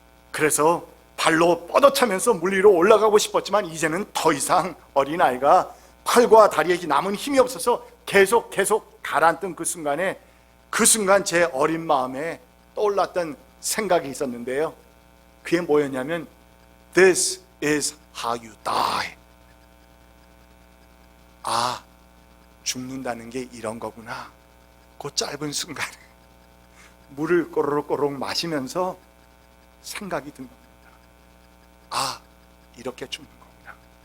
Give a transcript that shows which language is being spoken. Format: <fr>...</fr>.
<ko>그래서 발로 뻗어차면서 물 위로 올라가고 싶었지만 이제는 더 이상 어린아이가 팔과 다리에 남은 힘이 없어서 계속 가라앉던 그 순간 제 어린 마음에 떠올랐던 생각이 있었는데요. 그게 뭐였냐면</ko> <en>This is how you die.</en> <ko>아, 죽는다는 게 이런 거구나. 그 짧은 순간에 물을 꼬르륵 마시면서 생각이 든 겁니다. 아, 이렇게 죽는 거구나.</ko>